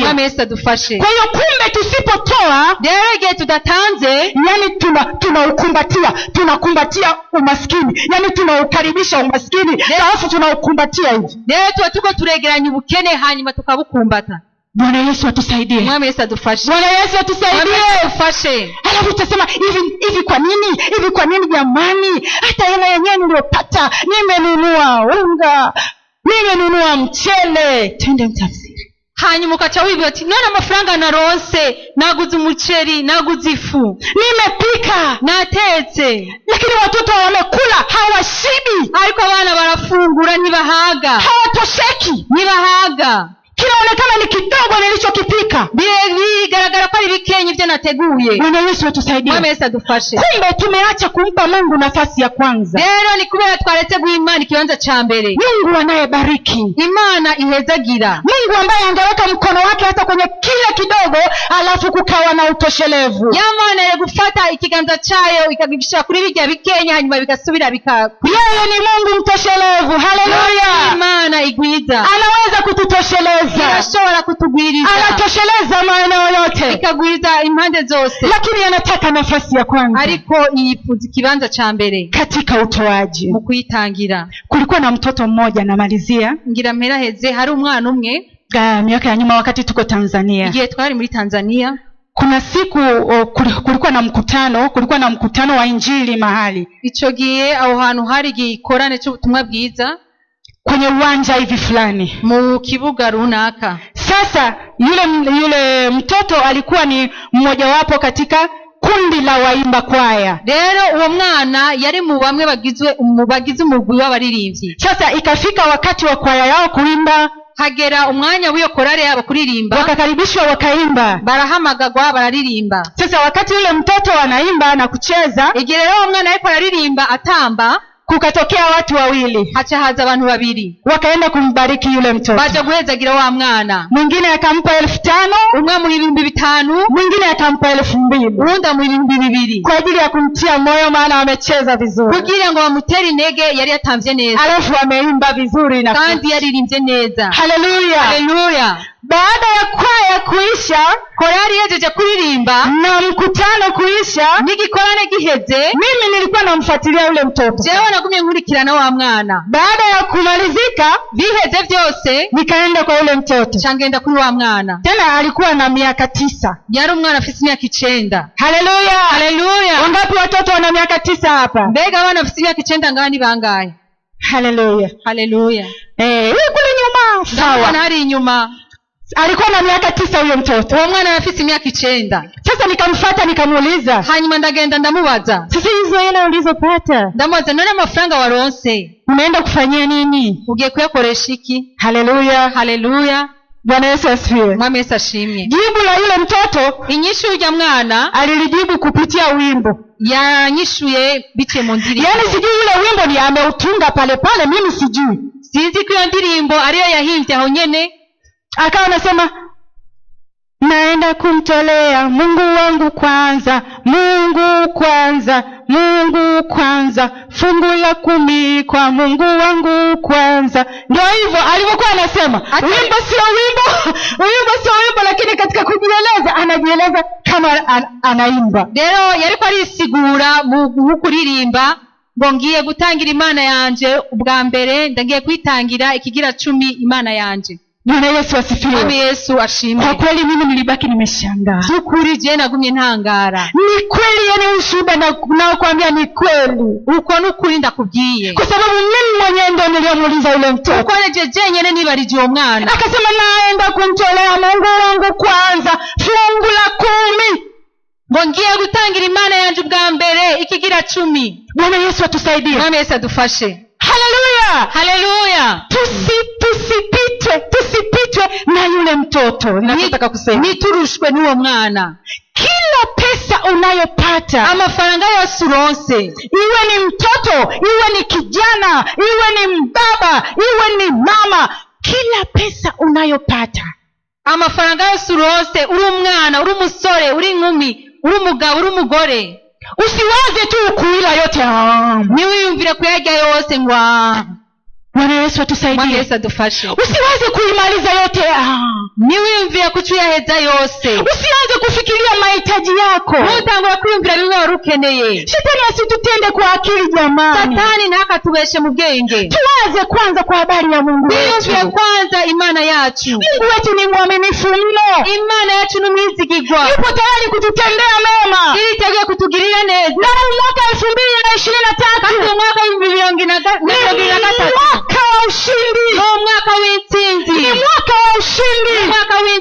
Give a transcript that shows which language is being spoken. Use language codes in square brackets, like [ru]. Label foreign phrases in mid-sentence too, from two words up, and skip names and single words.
[rn] Bwana Yesu adufashe. [sw] Kwa hiyo kumbe tusipotoa, [rn] rero igihe tudatanze, [sw] yani tunakumbatia umaskini, yani tunaukaribisha umaskini alafu tunaukumbatia hivi. [rn] Rero tuba tuko turegeranya ubukene hanyuma tukabukumbata. [sw] Bwana Yesu atusaidie. [rn] Bwana Yesu adufashe. [sw] Bwana Yesu atusaidie. [rn] Bwana Yesu adufashe. [sw] Alafu utasema hivi kwa nini? Hivi kwa nini jamani? Hata hela yenyewe niliyopata, nimenunua unga, nimenunua mchele. Twende mtafsiri. [rn] hanyuma ukaca wibuka ati none amafaranga naronse naguze umuceri naguze ifu [sw] nimepika, [rn] natetse, [sw] lakini watoto wamekula hawashibi, [rn] ariko abana barafungura ntibahaga, [sw] hawatosheki, [rn] ntibahaga, [sw] kinaonekana ni kidogo nilichokipika, [rn] bigaragara ko ari bikenye ibyo nateguye. [sw] Bwana Yesu atusaidie. [rn] Mwami Yesu adufashe. [sw] Kumbe tumeacha kumpa Mungu nafasi ya kwanza. [rn] Rero ni kubera twaretse guha Imana ikibanza cha mbere. [sw] Mungu anayebariki, [rn] Imana ihezagira, [sw] Mungu ambaye angeweka mkono wake hata kwenye kile kidogo alafu kukawa na utoshelevu. [rn] Yamana ye gufata ikiganza chayo ikagibisha kuri bijya bikenya hanyuma bigasubira [sw] Yeye ni Mungu mtoshelevu. Haleluya. [rn] Imana igwiza, [sw] anaweza kututosheleza, [rn] anashobora kutugwiriza, [sw] anatosheleza maeneo yote, [rn] ikagwiriza impande zose, [sw] lakini anataka nafasi ya kwanza, [rn] ariko yifuza ikibanza cha mbere [sw] katika utoaji. [rn] mu kuyitangira. [sw] Kulikuwa na mtoto mmoja, namalizia, [rn] ngira mperaheze, hari umwana umwe [sw] miaka ya nyuma wakati tuko Tanzania, [rn] igihe twari muri Tanzania. [sw] Kuna siku kulikuwa na mkutano wa injili mahali, [rn] ico gihe aho hantu hari gikorane cy'ubutumwa bwiza [sw] kwenye uwanja hivi fulani [rn] mu kibuga runaka. [sw] Sasa yule mtoto alikuwa ni mmoja wapo katika kundi la waimba kwaya. [rn] Rero uwo mwana yari mu bamwe bagize umugwi w'abaririmbyi. [sw] Sasa ikafika wakati wa kwaya yao kuimba, [rn] hagera umwanya w'iyo korale yabo kuririmba, [sw] wakakaribishwa wakaimba, [rn] barahamagagwa bararirimba. [sw] Sasa wakati yule mtoto anaimba na kucheza, [rn] igihe rero umwana ariko araririmba atamba, [sw] kukatokea watu wawili, [rn] hacha haza abantu babiri, [sw] wakaenda kumbariki yule mtoto. [rn] baje guhezagira wa mwana. [sw] Mwingine akampa 5,000, [rn] umwe mu 5,000, [sw] mwingine akampa 2,000, [rn] uwunda mu 2,000, [sw] kwa ajili ya kumtia moyo, maana amecheza vizuri, [rn] kugira ngo bamutere intege, yari yatamvye neza, [sw] alafu ameimba vizuri na [rn] kandi yaririmbye neza. Haleluya, haleluya. [sw] Baada ya kwaya kuisha, [rn] korali yejeje kuririmba [sw] na mkutano kuisha, [rn] n'igikorane giheze, [sw] mimi nilikuwa namfuatilia yule mtoto. [rn] Jewe nagumye nkurikirana wa mwana. [sw] Baada ya kumalizika [rn] biheze vyose, [sw] nikaenda kwa yule mtoto, [rn] changenda kuri wa mwana. [sw] Tena alikuwa na miaka 9. [rn] Yari umwana afite imyaka 9. Haleluya, haleluya. [sw] Wangapi watoto wana miaka 9 hapa? [rn] Mbega abana afite imyaka 9 ngani bangaye? Haleluya, haleluya. [sw] Kule nyuma, [rn] sawa, hari inyuma. [sw] Alikuwa na miaka 9 huyo mtoto. [rn] Uwo mwana afite imyaka 9. [sw] Sasa nikamfuata nikamuuliza, [rn] hanyuma ndagenda ndamubaza, [sw] sasa hizo hela ulizopata, [rn] ndamubaza none amafaranga waronse [sw] unaenda kufanyia nini? [rn] Ugiye kuyakoresha iki? Haleluya, haleluya. [sw] Bwana Yesu asifiwe. [rn] Mwami Yesu ashimye. [sw] Jibu la yule mtoto, [rn] inyishu ya mwana [sw] alilijibu kupitia wimbo. [rn] Yanyishuye biciye mu ndirimbo. [sw] Yaani sijui yule wimbo ni ameutunga pale pale, mimi sijui. [rn] Sinzi ko iyo ndirimbo ariyo yahimbye aho nyene. [sw] Akawa anasema, naenda kumtolea Mungu wangu kwanza, Mungu kwanza, Mungu kwanza, fungu la 10 kwa Mungu wangu kwanza. Ndio hivyo alivyokuwa anasema. Wimbo sio wimbo, lakini katika kujieleza anajieleza kama anaimba. [rn] Rero yariko arisigura mu kuririmba, ngo ngiye gutangira Imana yanje ubwa mbere, ndagiye kwitangira ikigira 10 Imana yanje. [sw] Bwana Yesu asifiwe. [rn] Mwami Yesu ashimwe. [sw] Kwa kweli mimi nilibaki nimeshangaa. [rn] Ukuri je nagumye ntangara. [sw] Ni kweli, yani ushuhuda na kuambia ni kweli. [rn] Uko n'ukuri ndakubwiye. [sw] Kwa sababu mimi mwenyewe ndio niliamuuliza yule mtoto. [rn] Uko je nyene nibarije uwo mwana. [sw] Akasema naenda kumtolea Mungu wangu kwanza fungu la 10. [rn] Ngo ngiye gutangira Imana yanje ubwa mbere ikigira 10. [sw] Bwana Yesu atusaidie. [rn] Mwami Yesu adufashe. Haleluya. Haleluya. [sw] Tusipitwe na yule mtoto. Ninataka kusema [rn] niturushwe n'uwo mwana. [sw] Kila pesa unayopata, [rn] amafaranga yose uronse, [sw] iwe ni mtoto, iwe ni kijana, iwe ni mbaba, iwe ni mama, kila pesa unayopata, [rn] amafaranga yose uronse, uri umwana, uri umusore, uri inkumi, uri umugabo, uri umugore, [sw] usiwaze tu kuila yote. [rn] Niwiyumvire kuyarya yose ngo [sw] Bwana Yesu atusaidie. [rn] Bwana Yesu adufashe. [sw] Usiwaze kuimaliza yote. [rn] Niwiyumvire kucuyaheza yose. [sw] Usianze kufikiria mahitaji yako. [rn] Utangura kwiyumvira bimwe warukeneye. [sw] Shetani asitutende kwa akili jamani. [rn] Satani ntakatubeshe mu bwenge. [sw] Tuwaze kwanza kwa habari ya Mungu wetu. [rn] Twiyumvire kwanza Imana yacu. [sw] Mungu wetu ni mwaminifu mno. [rn] Imana yacu ni mwizigirwa. [sw] Yupo tayari kututendea mema. [rn] Iliteguye kutugirira neza. [sw] Na mwaka 2023. [rn] Kandi mwaka 2023. [sw] Mwaka wa ushindi. [rn] Mwaka w'intsinzi. [sw] Ni mwaka wa ushindi. Mwaka